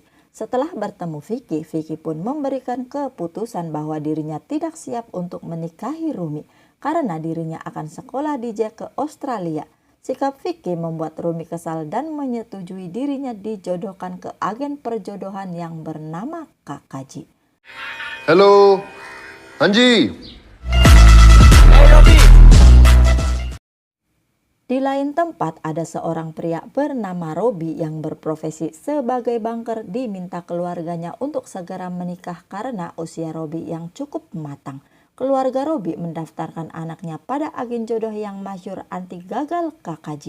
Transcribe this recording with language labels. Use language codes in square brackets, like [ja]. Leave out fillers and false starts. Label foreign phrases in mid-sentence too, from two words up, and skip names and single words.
[id] Setelah bertemu Vicky, Vicky pun memberikan keputusan bahwa dirinya tidak siap untuk menikahi Rumi karena dirinya akan sekolah DJ ke Australia. Sikap Vicky membuat Rumi kesal dan menyetujui dirinya dijodohkan ke agen perjodohan yang bernama Kakaji. [hi] हेलो हाँ जी। [id] Di lain tempat ada seorang pria bernama Robi yang berprofesi sebagai banker diminta keluarganya untuk segera menikah karena usia Robi yang cukup matang. Keluarga Robi mendaftarkan anaknya pada agen jodoh yang masyhur anti gagal Kakaji.